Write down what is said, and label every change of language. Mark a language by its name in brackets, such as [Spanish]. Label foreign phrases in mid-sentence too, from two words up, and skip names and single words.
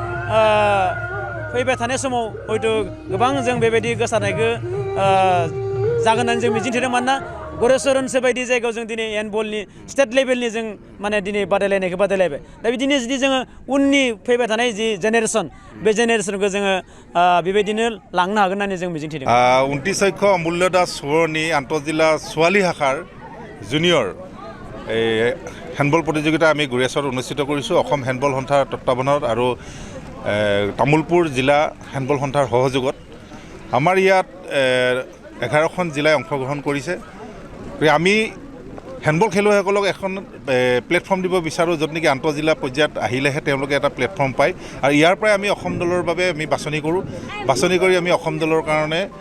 [Bodo] फैबाय थानाय समाव हयथ' गोबां जों बेबायदि गोसारनायखौ जागोन होननानै जों मिजिंथिदों मानोना गरेस्वर ओनसोल बायदि जायगायाव जों दिनै हेन्डबलनि [English] state level [Bodo] जों माने दिनै बादायलायनायखौ बादायलायबाय दा बिदिनो जुदि जोङो उननि फैबाय थानाय जि जेनेरेसन बे जेनेरेसनखौ जोङो बेबायदिनो लांनो हागोन होननानै जों मिजिंथिदों [Assamese] 29 অমূল্য দাস সুৱৰ্ণী আন্তঃজিলা ছোৱালী শাখাৰ জুনিয়ৰ হেণ্ডবল প্ৰতিযোগিতা আমি গুৰেশ্বৰত অনুষ্ঠিত কৰিছোঁ অসম হেণ্ডবল সন্থাৰ তত্বাৱধানত আৰু তামুলপুৰ জিলা হেণ্ডবল সন্থাৰ সহযোগত আমাৰ ইয়াত 11খন জিলাই অংশগ্ৰহণ কৰিছে আমি হেণ্ডবল খেলুৱৈসকলক এখন প্লেটফৰ্ম দিব বিচাৰোঁ য'ত নেকি আন্তঃজিলা পৰ্যায়ত আহিলেহে তেওঁলোকে এটা প্লেটফৰ্ম পায় আৰু ইয়াৰ পৰাই আমি অসম দলৰ বাবে আমি বাছনি কৰোঁ বাছনি কৰি আমি অসম দলৰ কাৰণে